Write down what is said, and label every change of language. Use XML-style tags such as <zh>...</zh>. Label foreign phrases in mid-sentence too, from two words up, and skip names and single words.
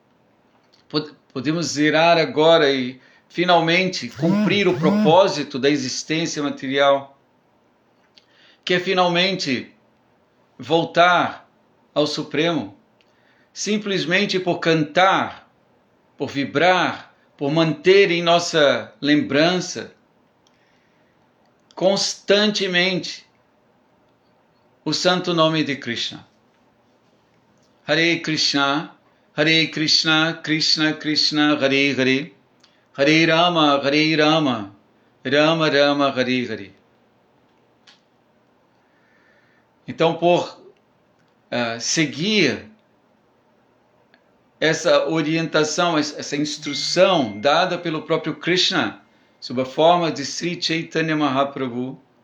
<pt>Podemos zerar agora e finalmente cumprir o propósito da existência material, que é finalmente voltar ao Supremo, simplesmente por cantar, por vibrar, por manter em nossa lembrança constantemente o santo nome de Krishna.</pt> <sa>Hare Krishna, Krishna Krishna, Hare Hare, Hare Rama, Rama Rama, Hare Hare.</sa> <pt>Então, por seguir essa orientação, essa instrução dada pelo próprio Krishna, sob a forma de Sri Chaitanya Mahaprabhu,</pt>